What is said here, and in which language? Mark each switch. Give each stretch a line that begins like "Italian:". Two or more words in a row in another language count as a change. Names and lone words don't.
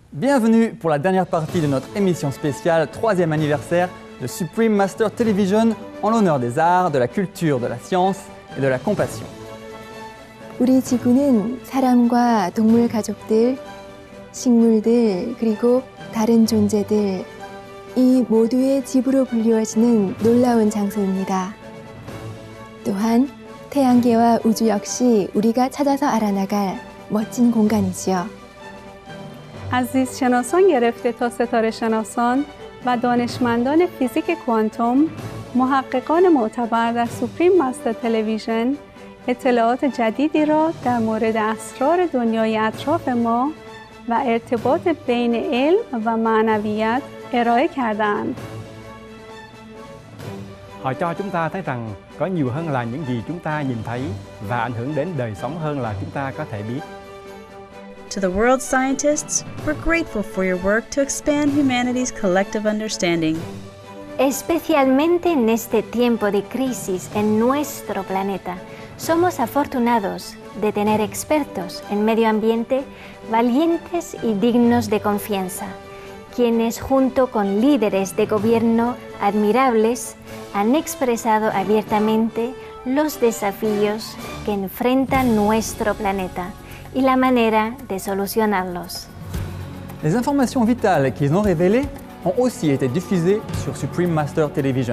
French: Bienvenue pour la dernière partie de notre émission spéciale 3e anniversaire de Supreme Master Television en l'honneur des arts, de la culture, de la science et de la compassion.
Korean: 우리 지구는 사람과 동물 가족들, 식물들, 그리고 다른 존재들, 이 모두의 집으로 불리워지는 놀라운 장소입니다. 또한 태양계와 우주 역시 우리가 찾아서 알아나갈 멋진 공간이지요.
Persian: از زیستشناسان گرفته تا ستاره شناسان و دانشمندان فیزیک کوانتوم، محققان معتبر در سوپریم مستر تلویزیون اطلاعات جدیدی را در مورد اسرار دنیای اطراف ما و ارتباط بین علم و معنویت ارائه کردند.
Vietnamese: Họ cho chúng ta thấy rằng có nhiều hơn là những gì chúng ta nhìn thấy và ảnh hưởng đến đời sống hơn là chúng ta có thể biết.
English: To the world scientists, we're grateful for your work to expand humanity's collective understanding.
Spanish: Especialmente en este tiempo de crisis en nuestro planeta, somos afortunados de tener expertos en medio ambiente valientes y dignos de confianza, quienes junto con líderes de gobierno admirables han expresado abiertamente los desafíos que enfrenta nuestro planeta y la manera de solucionarlos.
French: Les informations vitales qu'ils ont révélées ont aussi été diffusées sur Supreme Master Television.